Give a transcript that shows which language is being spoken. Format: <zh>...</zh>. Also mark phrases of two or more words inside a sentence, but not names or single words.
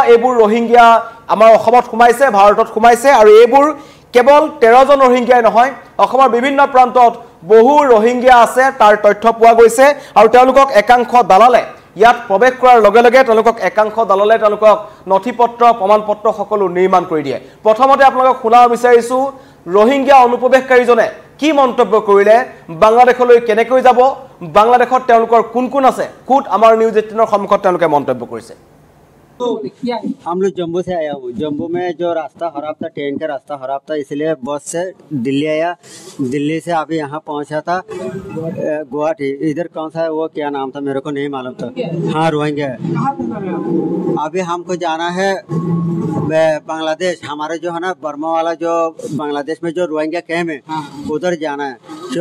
<as>এইবোৰ রোহিঙ্গা আমাৰ অসমত সোমাইছে ভাৰতত সোমাইছে আৰু এইবোৰ কেৱল 13 জন রোহিঙ্গাই নহয় অসমৰ বিভিন্ন প্ৰান্তত বহু রোহিঙ্গা আছে তাৰ তথ্য পোৱা গৈছে আৰু তেওঁলোকক একাংশ দালালে ইয়াত প্ৰৱেশ কৰাৰ লগে লগে তেওঁলোকক একাংশ দালালে তেওঁলোকক নথিপত্ৰ প্ৰমাণপত্ৰ সকলো নিৰ্মাণ কৰি দিয়ে প্ৰথমতে আপোনালোকক শুনাব বিচাৰিছো রোহিঙ্গা অনুপ্ৰৱেশকাৰীজনে কি মন্তব্য কৰিলে বাংলাদেশলৈ কেনেকৈ যাব বাংলাদেশত তেওঁলোকৰ কোন কোন আছে খুদ আমাৰ নিউজ 18 ৰ সন্মুখত তেওঁলোকে মন্তব্য কৰিছে</as> <hi>हम लोग जम्मू से आया हूँ जम्मू में जो रास्ता खराब था ट्रेन का रास्ता खराब था इसलिए बस से दिल्ली आया दिल्ली से अभी यहाँ पहुँचा था गुवाहाटी इधर कौन सा है वो क्या नाम था मेरे को नहीं मालूम था हाँ रोहिंग्या है अभी हमको जाना है बांग्लादेश हमारे जो है ना बर्मा वाला जो बांग्लादेश में जो रोहिंग्या कैम्प है उधर जाना है जो</hi>